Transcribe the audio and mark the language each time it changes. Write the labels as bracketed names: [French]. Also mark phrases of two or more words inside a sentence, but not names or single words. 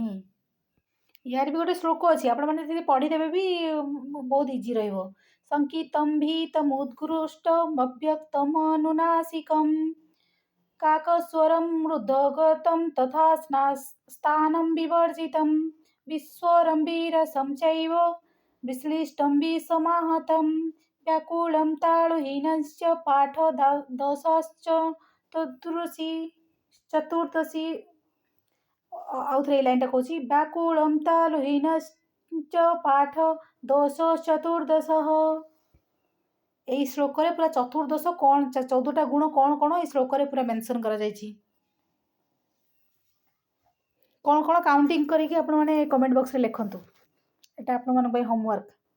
[Odia] ୟାର ବି ଗୋଟେ ଶ୍ଲୋକ ଅଛି, ଆପଣମାନେ ଯଦି ପଢ଼ିଦେବେ ବି ବହୁତ ଇଜି ରହିବ। [Sanskrit] ସଙ୍କିତମ୍ ଭୀତମ୍ ଉଦ୍ଘୃଷ୍ଟମ୍ ଅବ୍ୟକ୍ତମ୍ ଅନୁନାସିକମ୍ କାକସ୍ୱରମ୍ ରୁଦ୍ଧଗତମ୍ ତଥା ସ୍ଥାनं ବିବର୍ଜିତम् ବିଶ୍ୱରं ବିରସं चैव विश्लिष्टं विसमाहतं व्याकुलं तालुहीनश्च पाठदोषश्च चतुर्दशी। [Odia] ଆଉ ଥରେ ଏଇ ଲାଇନ୍ଟା କହୁଛି, [Sanskrit] ବ୍ୟାକୁଳಂ ତାଲୁହୀନଶ୍ଚ ପାଠ ଦୋଷ ଚତୁର୍ଦଶଃ। [Odia] ଏଇ ଶ୍ଲୋକରେ ପୁରା ଚତୁର୍ଦଶ କ'ଣ 14ଟା ଗୁଣ କ'ଣ କ'ଣ ଏଇ ଶ୍ଲୋକରେ ପୁରା ମେନସନ୍ କରାଯାଇଛି। କ'ଣ କ'ଣ କାଉଣ୍ଟିଂ କରିକି ଆପଣମାନେ [English] comment boxରେ [Odia] ଲେଖନ୍ତୁ, ଏଇଟା ଆପଣମାନଙ୍କ ପାଇଁ ହୋମୱାର୍କ।